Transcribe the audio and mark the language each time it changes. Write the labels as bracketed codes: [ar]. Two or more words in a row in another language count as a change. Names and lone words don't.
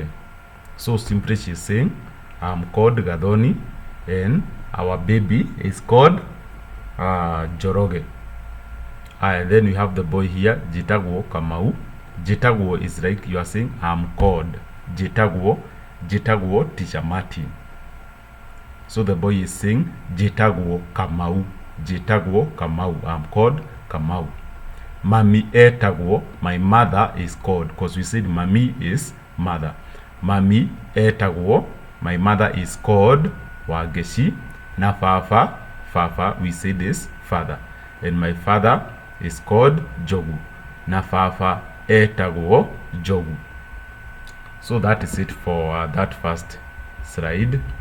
[en] So simply she's saying, I'm called Gathoni and our baby is called Njoroge. And then we have the boy here, [ki] Jetagwo Kamau. [en] Jetagwo is like you are saying, I'm called [ki] Jetagwo, Jetagwo [en] Teacher Martin. So the boy is saying, [ki] Jetagwo Kamau, Jetagwo Kamau, [en] I'm called Kamau. [ki] Mami etagwo, [en] my mother is called, because we said Mami is mother. [ki] Mami etagwo, [en] my mother is called Wageshi. [ki] Na Fafa, Fafa, [en] we say this father. And my father is called Jogu. [ki] Na Fafa etagwo Jogu. [en] So that is it for that first slide.